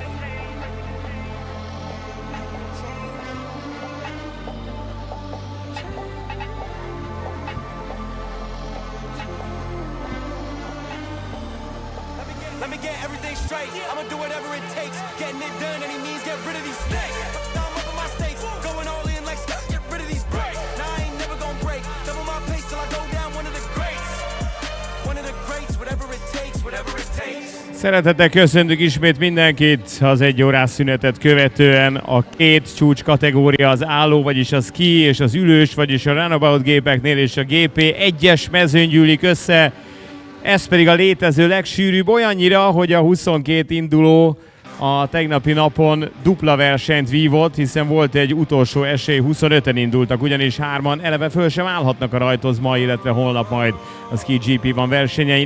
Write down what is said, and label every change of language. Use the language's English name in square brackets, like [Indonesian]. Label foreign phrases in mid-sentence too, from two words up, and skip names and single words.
[English] Let me get everything straight. I'ma do whatever it takes. Getting it done, any means, get rid of these snakes. I'm up in my stakes, going all in like Scott, get rid of these breaks. Now I ain't never gonna break. Double my pace till I go down one of the greats. One of the greats, whatever it takes, whatever it takes. [Hungarian] Szeretettel köszöntök ismét mindenkit az 1 órás szünetet követően. A két csúcs kategória az álló, vagyis a ski, és az ülős, vagyis a Runabout gépeknél és a GP1-es mezőn gyűlik össze. Ez pedig a létező legsűrűbb, olyannyira, hogy a 22 induló a tegnapi napon dupla versenyt vívott, hiszen volt egy utolsó esély, 25-en indultak, ugyanis 3-an eleve föl sem állhatnak a rajtozma, illetve holnap majd a Ski GP1 versenyein.